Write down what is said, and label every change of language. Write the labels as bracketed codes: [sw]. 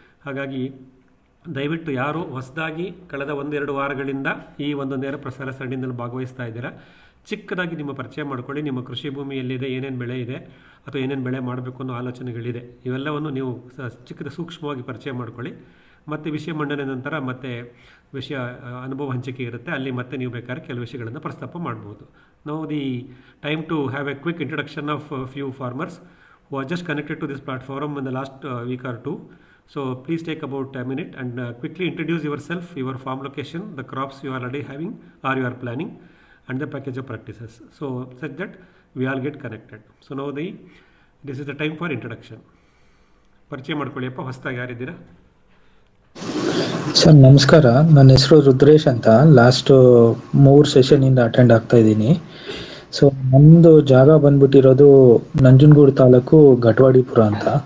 [kn] ಹಾಗಾಗಿ ದಯವಿಟ್ಟು ಯಾರು ಹೊಸದಾಗಿ ಕಳೆದ 1-2 ವಾರಗಳಿಂದ ಈ ಒಂದು ನೇರ ಪ್ರಸಾರ ಸರಣಿಯಲ್ಲಿ ಭಾಗವಹಿಸ್ತಾ ಇದ್ದೀರಾ, ಚಿಕ್ಕದಾಗಿ ನಿಮ್ಮ ಪರಿಚಯ ಮಾಡ್ಕೊಳ್ಳಿ. ನಿಮ್ಮ ಕೃಷಿ ಭೂಮಿಯಲ್ಲಿದೆ, ಏನೇನು ಬೆಳೆ ಇದೆ ಅಥವಾ ಏನೇನು ಬೆಳೆ ಮಾಡಬೇಕು ಅನ್ನೋ ಆಲೋಚನೆಗಳಿದೆ, ಇವೆಲ್ಲವನ್ನು ನೀವು ಸೂಕ್ಷ್ಮವಾಗಿ ಪರಿಚಯ ಮಾಡ್ಕೊಳ್ಳಿ. ಮತ್ತು ವಿಷಯ ಮಂಡನೆ ನಂತರ ಮತ್ತೆ ವಿಷಯ ಅನುಭವ ಹಂಚಿಕೆ ಇರುತ್ತೆ, ಅಲ್ಲಿ ಮತ್ತೆ ನೀವು ಬೇಕಾದ್ರೆ ಕೆಲವು ವಿಷಯಗಳನ್ನು ಪ್ರಸ್ತಾಪ ಮಾಡ್ಬೋದು. [en] ನಾವು the time to have a quick introduction of few farmers who are just connected to this platform in the last week or two. Please take about a minute and quickly introduce yourself, your farm location, the crops you are already having or you are planning, and the package of practices, such that we all get connected. Now this is the time for introduction. [kn] ಪರಿಚಯ ಮಾಡ್ಕೊಳ್ಳಿಯಪ್ಪ, ಹೊಸದಾಗಿ ಯಾರಿದ್ದೀರಾ? Sir ನಮಸ್ಕಾರ, ನನ್ನ ಹೆಸರು ರುದ್ರೇಶ್ ಅಂತ. Last 3 ಸೆಷನಿಂದ attend ಆಗ್ತಾ ಇದ್ದೀನಿ. ನಮ್ಮದು ಜಾಗ ಬಂದ್ಬಿಟ್ಟಿರೋದು ನಂಜನಗೂಡು ತಾಲೂಕು ಘಟವಾಡಿಪುರ ಅಂತ.